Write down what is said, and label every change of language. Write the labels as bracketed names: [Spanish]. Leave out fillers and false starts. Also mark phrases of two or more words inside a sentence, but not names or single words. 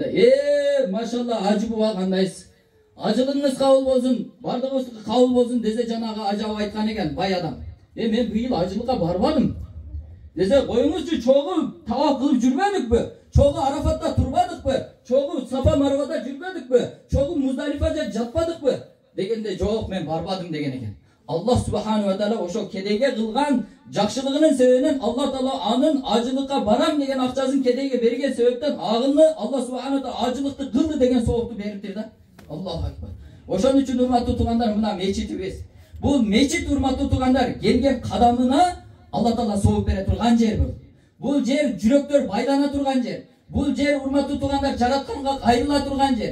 [Kyrgyz] Машалла, ажы буба кандайсыз? Ажылыгыңыз кабыл болсун, бардыгыбыз кабыл болсун десе жанагы ажап айткан экен бай адам. Мен быйыл ажылыкка барбадым. Десе, коюңузчу, чогуу тавап кылып жүрбөдүкпү? Чогуу Арафатта турбадыкпы? Чогуу Сафа Марвада жүрбөдүкпү? Чогуу Муздалифада жатпадыкпы? Дегенде, жок, мен барбадым деген экен. [Arabic] الله سبحانه و تعالى [Kyrgyz] ошо кедейге кылган жакшылыгынын себебинен Аллах таала анын ажылыкка барам деген акчасын кедейге берген себептен агыны [Arabic] الله سبحانه و تعالى [Kyrgyz] ажылыкты кылды деген соопту бериптир да. [Arabic] الله أكبر. [Kyrgyz] Ошон үчүн урматтуу туугандар, мына мечитибиз. Бул мечит, урматтуу туугандар, келген кадамына Аллах таала сооп бере турган жер бул. Бул жер жүрөктөр байлана турган жер. Бул жер, урматтуу туугандар, жаратканга кайрыла турган жер.